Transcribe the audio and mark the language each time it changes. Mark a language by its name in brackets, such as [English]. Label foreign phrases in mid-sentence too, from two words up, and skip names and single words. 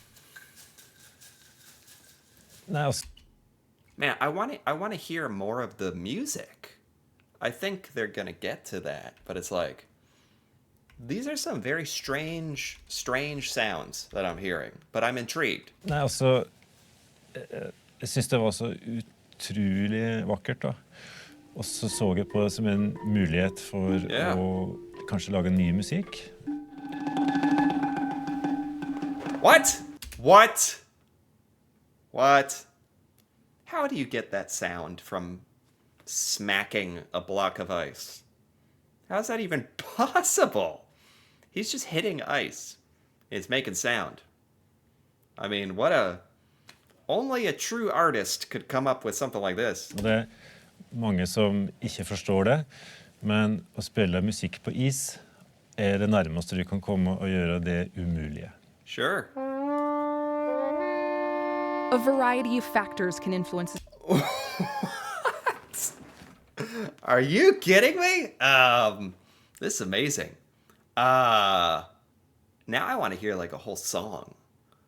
[English] Man, I want to hear more of the music. I think they're gonna get to that, but it's like these are some very strange sounds that I'm hearing, but I'm intrigued. [Norwegian] Nei, altså, jeg synes det var så utrolig vakkert da. Og så jeg på det som en mulighet for å kanskje lage ny musikk. [English] What? What? What? How do you get that sound from smacking a block of ice? How's that even possible? He's just hitting ice. It's making sound. I mean, only a true artist could come up with something like this. [Norwegian] Og det mange som ikke forstår det, men å spille musikk på is det nærmeste du kan komme og gjøre det umulige. [English] Sure. A variety of factors can influence. What? Are you kidding me? This is amazing. Now I want to hear like a whole song.